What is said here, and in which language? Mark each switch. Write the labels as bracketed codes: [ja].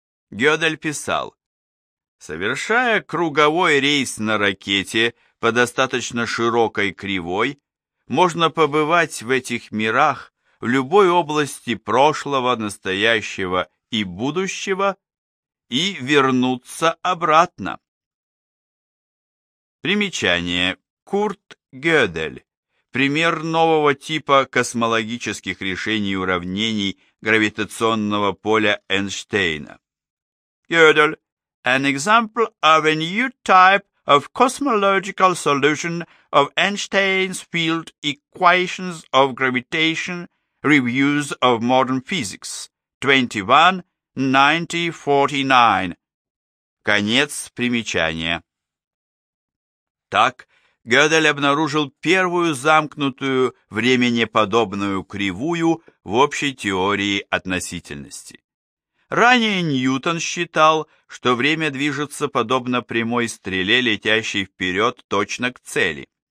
[ru] Гёдель писал: «Совершая круговой рейс на ракете по достаточно широкой кривой, можно побывать в этих мирах в любой области прошлого, настоящего и будущего и вернуться обратно». Примечание. Курт Гёдель. Пример нового типа космологических решений уравнений гравитационного поля Эйнштейна. [en] Gödel, an example of a new type of cosmological solution of Einstein's field equations of gravitation, Reviews of Modern Physics, 21-90-49. [ru] Конец примечания. Так Гёдель обнаружил первую замкнутую временеподобную кривую в общей теории относительности. Ранее Ньютон считал, что время движется подобно прямой стреле, летящей вперед точно к цели.